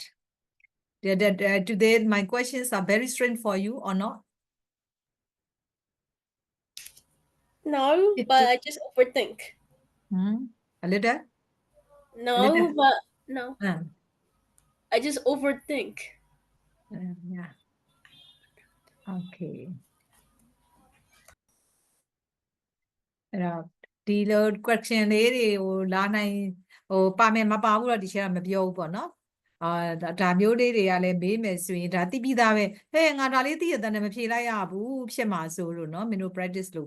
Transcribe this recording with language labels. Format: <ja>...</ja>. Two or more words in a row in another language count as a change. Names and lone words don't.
<en>Today my questions are very strange for you or not No, but I just overthink. A little No, little. but no. Uh, I just overthink. yeah okay</en> <my>အဲ့တော့ဒီလို question လေးတွေဟိုလာနိုင်ဟိုပါမယ်မပါဘူးတော့ဒီချက်မပြောဘူးပေါ့နော်ဒါမျိုးလေးတွေကလည်းမေးမယ်ဆိုရင်ဒါသိပြီးသားပဲဟဲ့ငါဒါလေးသိရတဲ့နဲ့မဖြေလိုက်ရဘူးဖြစ်မှာဆိုလို့နော်မင်းတို့ practice လုပ်</my>